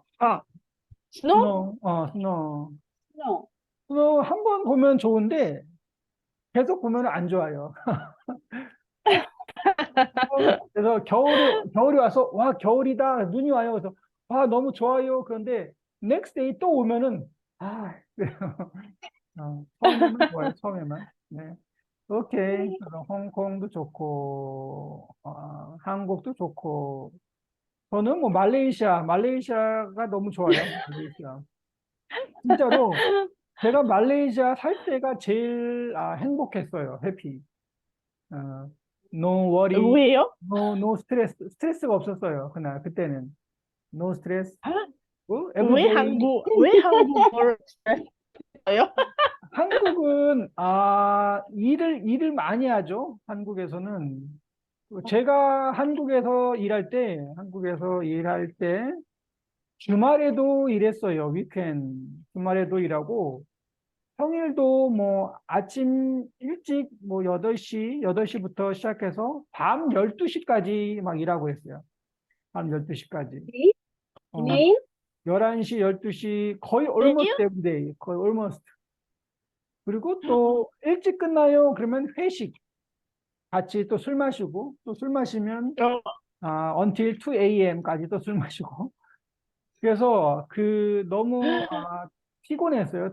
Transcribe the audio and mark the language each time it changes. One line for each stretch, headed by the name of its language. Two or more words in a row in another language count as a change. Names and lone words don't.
Korean: 스노우? 스노우.
English: No.
Korean: 스노우 한 번 보면 좋은데 계속 보면 안 좋아요. 그래서 겨울이 와서 와 겨울이다 눈이 와요. 그래서 와 너무 좋아요. 그런데
English: next day
Korean: 또 오면은 그래요. 처음에만 좋아요. 처음에만. 네. 오케이. 그래서 홍콩도 좋고 한국도 좋고 저는 뭐 말레이시아가 너무 좋아요. 말레이시아. 진짜로 제가 말레이시아 살 때가 제일 행복했어요. 해피. 어,
English: no worry,
Korean: 왜요? no 스트레스가 없었어요. 그때는
English: no stress. 아, everyday
Korean: 왜 한국어를 써요? 한국은 일을 많이 하죠. 한국에서는 제가 한국에서 일할 때 주말에도 일했어요. 위켄 주말에도 일하고 평일도 뭐 아침 일찍 뭐 8시부터 시작해서 밤 12시까지 막 일하고 했어요. 밤 12시까지.
English: See? 어, Mean?
Korean: 11시, 12시 거의 왜요?
English: almost every day.
Korean: 거의 almost. 그리고 또 일찍 끝나요. 그러면 회식. 같이 또 술 마시고 또 술 마시면 어,
English: until 2 a.m.
Korean: 까지 또 술 마시고. 그래서 너무 피곤했어요.